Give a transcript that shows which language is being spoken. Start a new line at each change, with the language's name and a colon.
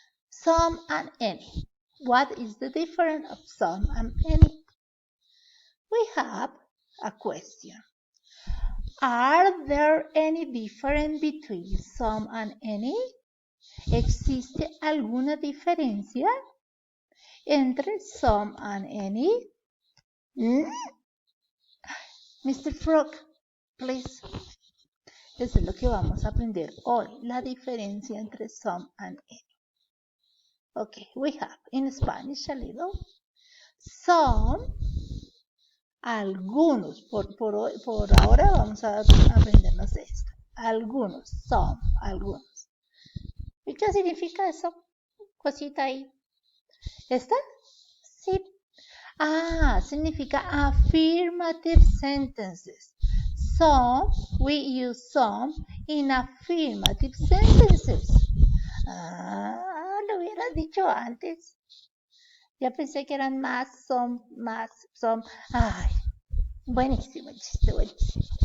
English: Some and any. What is the difference of some and any? We have a question. Are there any difference between some and any?
Spanish: ¿Existe alguna diferencia entre some and any?
English: Mr. Frog, please.
Spanish: Eso es lo que vamos a aprender hoy, la diferencia entre some and any.
English: Okay, we have in Spanish a little.
Spanish: Some, algunos. Por ahora vamos a aprendernos esto. Algunos, some, algunos. ¿Y qué significa eso? Cosita ahí. ¿Esta? Sí.
English: Significa affirmative sentences. Some, we use some in affirmative sentences.
Spanish: Lo hubieras dicho antes. Ya pensé que eran más, son. Ay, buenísimo el chiste, buenísimo.